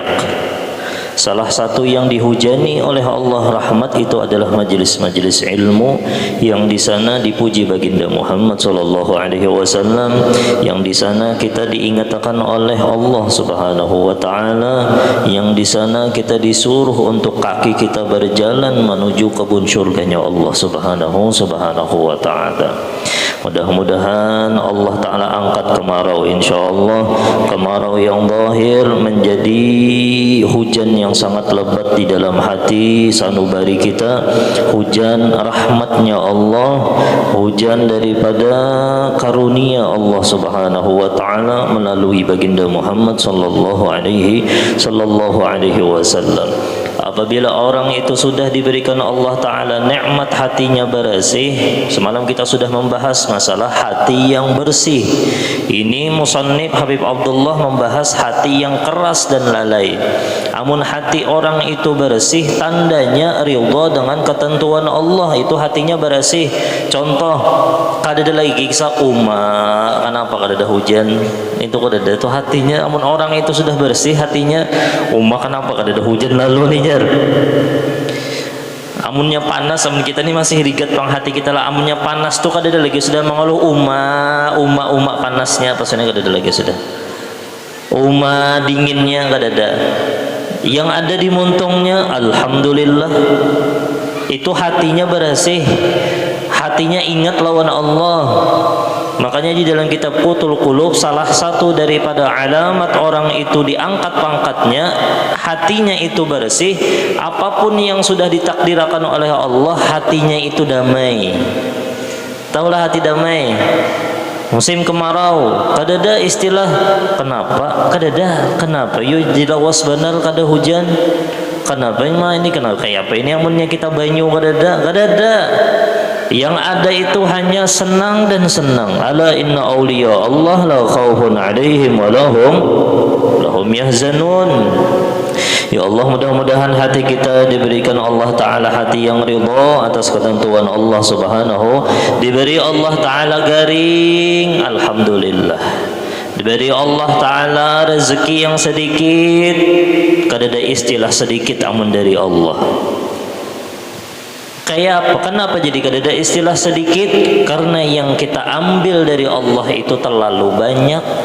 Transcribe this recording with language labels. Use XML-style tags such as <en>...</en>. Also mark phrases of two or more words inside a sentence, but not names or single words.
<id>Salah satu yang dihujani oleh Allah rahmat itu adalah majelis-majelis ilmu yang di sana dipuji baginda Muhammad</id> <ar>sallallahu alaihi wasallam,</ar> <id>yang di sana kita diingatkan oleh Allah</id> <ar>Subhanahu wa taala,</ar> <id>yang di sana kita disuruh untuk kaki kita berjalan menuju kebun syurganya Allah</id> <ar>Subhanahu wa taala.</ar> <id>Mudah-mudahan Allah Ta'ala angkat kemarau, insyaallah kemarau yang zahir menjadi hujan yang sangat lebat di dalam hati sanubari kita, hujan rahmatnya Allah, hujan daripada karunia Allah</id> <ar>Subhanahu wa Ta'ala</ar> <id>melalui baginda Muhammad</id> <ar>sallallahu alaihi wasallam.</ar> <id>Apabila orang itu sudah diberikan Allah Ta'ala nikmat hatinya bersih, semalam kita sudah membahas masalah hati yang bersih. Ini musannif Habib Abdullah membahas hati yang keras dan lalai.</id> <bjn>Amun hati orang itu bersih, tandanya ridha dengan ketentuan Allah, itu hatinya bersih. Contoh, kada ada lagi kisah kenapa kada ada hujan, itu kada ada, itu hatinya. Amun orang itu sudah bersih hatinya, kenapa kada ada hujan lalu nih. Amunnya panas, amun kita ni masih rigat pang hati kita lah. Amunnya panas tu kada ada lagi sudah mengeluh panasnya, pasnya kada ada lagi sudah. Dinginnya kada ada. Yang ada di muntungnya alhamdulillah. Itu hatinya bersih. Hatinya ingat lawan Allah.</bjn> <id>Makanya di dalam kitab Qutul Qulub, salah satu daripada alamat orang itu diangkat pangkatnya, hatinya itu bersih. Apapun yang sudah ditakdirkan oleh Allah, hatinya itu damai. Taulah hati damai.</id> <bjn>Musim kemarau, kada ada istilah kenapa, kada ada. Kenapa? Yo dilawas benar kada hujan. Kenapa ini kenapa kayak apa ini amunnya kita banyu kada ada.</bjn> <id>Yang ada itu hanya senang dan senang.</id> <ar>Ala inna awliya Allah la khawfun alaihim wa lahum yahzanun.</ar> <id>Ya Allah, mudah-mudahan hati kita diberikan Allah Ta'ala hati yang ridha atas ketentuan Allah Subhanahu.</id> <bjn>Diberi Allah Ta'ala garing, alhamdulillah. Diberi Allah Ta'ala rezeki yang sedikit, kada ada istilah sedikit amun dari Allah. Kayak apa?</bjn> <id>Kenapa jadi</id> <bjn>kada ada istilah</bjn> <id>sedikit? Karena yang kita ambil dari Allah itu terlalu banyak.</id>